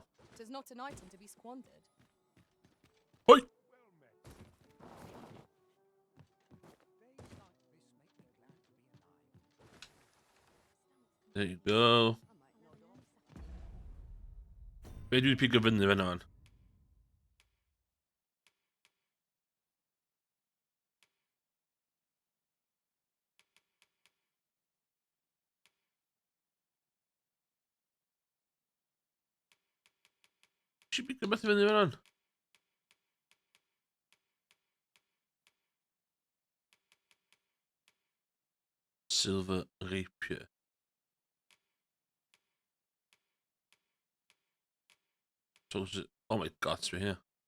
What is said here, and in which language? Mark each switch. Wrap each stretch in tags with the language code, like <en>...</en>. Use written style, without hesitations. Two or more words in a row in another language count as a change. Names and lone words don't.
<en>It is not an item to be squandered. Hoi! There you go.</en> <cy>Be dwi'n pigo fyny fan hon? Eisiau pigo beth fyny fan hon?</cy> <en>Silver Rapier. So is it... Oh my god, it's right here.</en>